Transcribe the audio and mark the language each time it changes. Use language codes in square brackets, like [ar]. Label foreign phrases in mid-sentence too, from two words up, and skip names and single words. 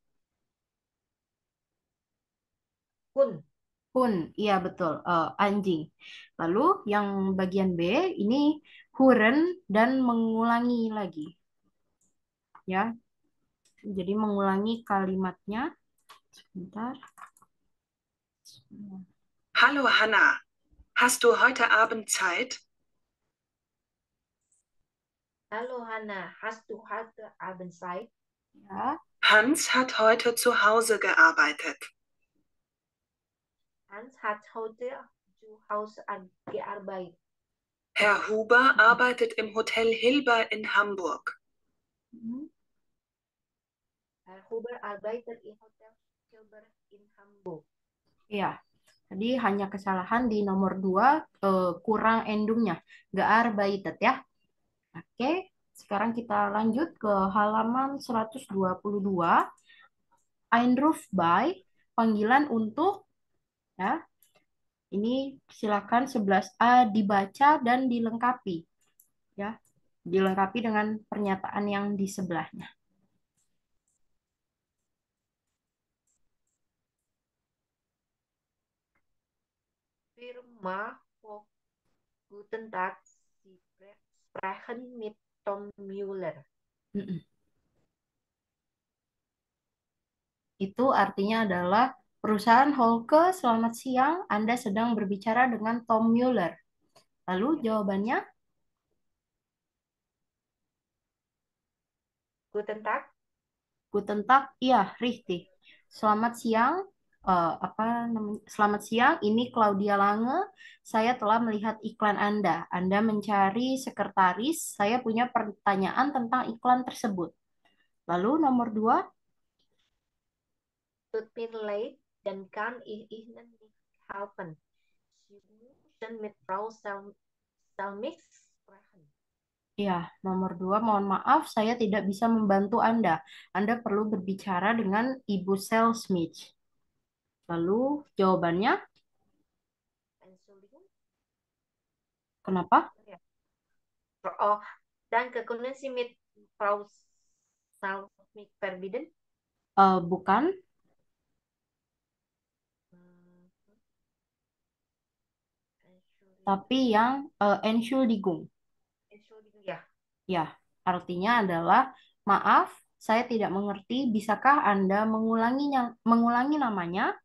[id] Hun. hun. Iya, betul. Anjing. Lalu yang bagian B ini huren dan mengulangi lagi. Ya, jadi mengulangi kalimatnya. Sebentar. [de] Hallo Hanna, hast du heute Abend Zeit? Hallo Hanna, hast du heute Abend Zeit? [id] Ya, [de] Hans hat heute zu Hause gearbeitet. Hans hat heute zu Hause gearbeitet. Herr Huber arbeitet im Hotel Hilber in Hamburg. hmm, Herr Huber arbeitet im Hotel Hilbert in Hamburg. [id] iya. Tadi hanya kesalahan di nomor 2 kurang endungnya. Gearbeitet ya. Oke, sekarang kita lanjut ke halaman 122. [de] Einruf by, [id] panggilan untuk ya. Ini silakan 11A dibaca dan dilengkapi ya. Dilengkapi dengan pernyataan yang di sebelahnya. [de] Firma Hoch Guten Tag, Sie sprechen mit Tom Müller. Mm-mm. [id] Itu artinya adalah perusahaan Holke, selamat siang, Anda sedang berbicara dengan Tom Mueller. Lalu jawabannya, [de] Guten Tag. Guten Tag, iya, richtig. [id] Selamat siang, apa namanya? Selamat siang, ini Claudia Lange. Saya telah melihat iklan Anda. Anda mencari sekretaris. Saya punya pertanyaan tentang iklan tersebut. Lalu nomor 2, [de] Tut mir leid, dann kann ich Ihnen nicht helfen. Sie müssen mit Frau Salmix sprechen. [id] ya, nomor 2, mohon maaf, saya tidak bisa membantu Anda. Anda perlu berbicara dengan Ibu Smith. Lalu jawabannya, [de] Entschuldigung. [id] kenapa? [de] Ja. Oh, danke. Können Sie mit Frau Salmix verbinden? [id] Bukan, [de] Hmm, Entschuldigung. [id] tapi yang Entschuldigung. [de] Entschuldigung, [id] ya. Ya, artinya adalah maaf, saya tidak mengerti. Bisakah Anda mengulangi namanya?